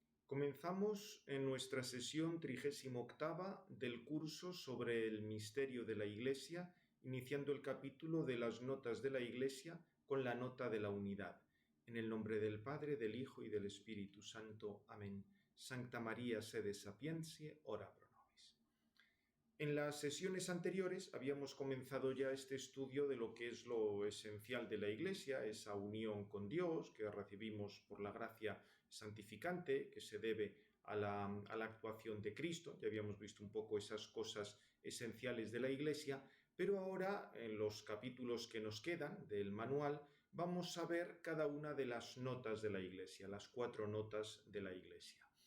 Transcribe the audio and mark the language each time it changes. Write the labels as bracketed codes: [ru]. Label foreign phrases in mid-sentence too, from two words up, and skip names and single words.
[es] Comenzamos en nuestra sesión 38ª del curso sobre el misterio de la Iglesia, iniciando el capítulo de las notas de la Iglesia con la nota de la unidad. En el nombre del Padre, del Hijo y del Espíritu Santo. Amén. [la] Sancta María, sede sapientiae, ora pro nobis. [es] En las sesiones anteriores habíamos comenzado ya este estudio de lo que es lo esencial de la Iglesia, esa unión con Dios que recibimos por la gracia santificante, que se debe a la actuación de Cristo. Ya habíamos visto un poco esas cosas esenciales de la Iglesia, pero ahora, en los capítulos que nos quedan del manual, vamos a ver cada una de las notas de la Iglesia, las 4 notas de la Iglesia.